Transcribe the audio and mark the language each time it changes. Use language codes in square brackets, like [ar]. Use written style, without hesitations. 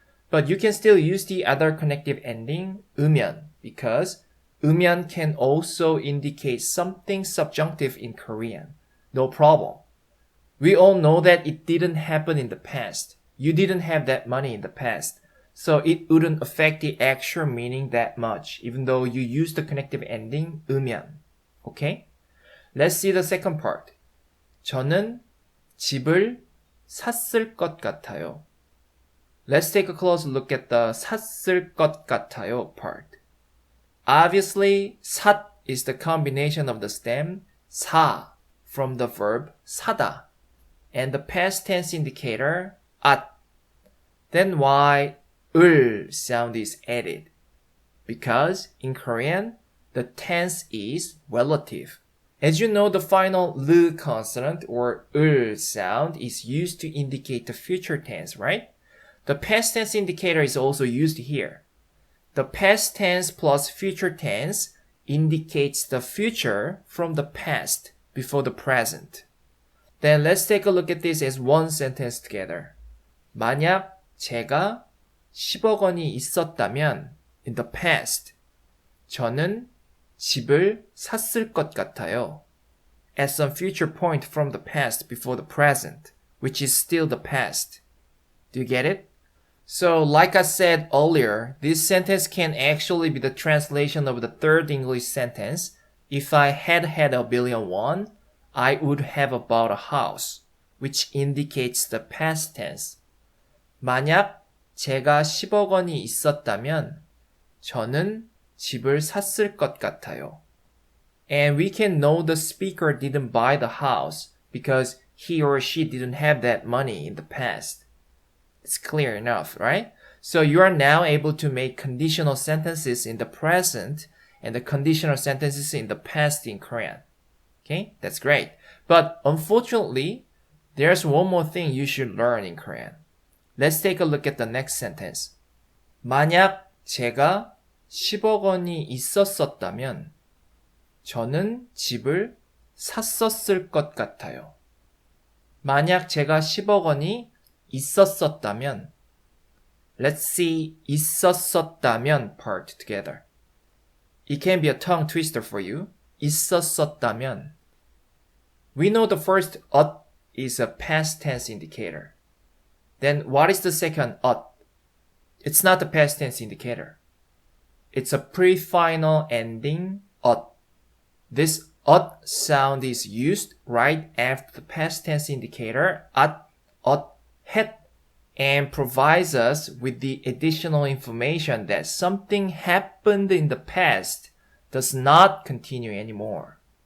[en] But you can still use the other connective ending 으면 because 으면 can also indicate something subjunctive in Korean. No problem. We all know that it didn't happen in the past. You didn't have that money in the past. So it wouldn't affect the actual meaning that much, even though you use the connective ending 으면. Okay? Let's see the second part. [ko] 저는 집을 샀을 것 같아요. [en] Let's take a closer look at the [ko] 샀을 것 같아요 [en] part. Obviously, 샀 is the combination of the stem 사 from the verb 사다 and the past tense indicator 앗. Then why 을 sound is added? because in Korean, the tense is relative. As you know, the final l consonant or 을 sound is used to indicate the future tense, right? The past tense indicator is also used here. The past tense plus future tense indicates the future from the past before the present. Then let's take a look at this as one sentence together. [ko] 만약 제가 10억 원이 있었다면 [en] in the past [ko] 저는 집을 샀을 것 같아요. [en] At some future point from the past before the present, which is still the past. Do you get it? So, like I said earlier, this sentence can actually be the translation of the third English sentence. If I had had a billion won, I would have bought a house, which indicates the past tense. [ko] 만약 제가 10억 원이 있었다면 저는 집을 샀을 것 같아요. [en] And we can know the speaker didn't buy the house because he or she didn't have that money in the past. It's clear enough, right? So you are now able to make conditional sentences in the present and the conditional sentences in the past in Korean. Okay, that's great. But unfortunately, there's one more thing you should learn in Korean. Let's take a look at the next sentence. [ko] 만약 제가 10억 원이 있었었다면 저는 집을 샀었을 것 같아요. 만약 제가 10억 원이 있었었다면 [en] Let's see [ko] 있었었다면 [en] part together. It can be a tongue twister for you. 있었었다면 We know the first is a past tense indicator. Then what is the second It's not the past tense indicator. It's a pre-final ending This sound is used right after the past tense indicator het and provides us with the additional information that something happened in the past does not continue anymore.